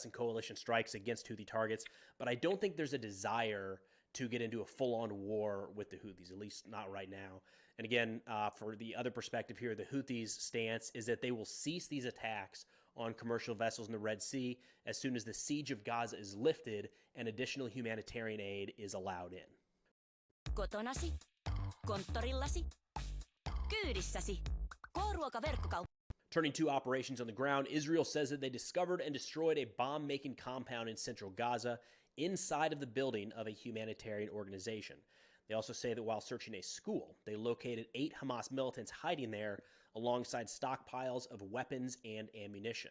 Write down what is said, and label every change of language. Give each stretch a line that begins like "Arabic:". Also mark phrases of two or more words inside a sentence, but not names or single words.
English: and coalition strikes against Houthi targets, but I don't think there's a desire to get into a full-on war with the Houthis, at least not right now. And again, for the other perspective here, the Houthis' stance is that they will cease these attacks on commercial vessels in the Red Sea as soon as the siege of Gaza is lifted and additional humanitarian aid is allowed in.
Finnish: Kotonasi, konttorillasi, kyydissäsi, K-ruokaverkkokauppa.
English: Turning to operations on the ground, Israel says that they discovered and destroyed a bomb-making compound in central Gaza inside of the building of a humanitarian organization. They also say that while searching a school, they located 8 Hamas militants hiding there alongside stockpiles of weapons and ammunition.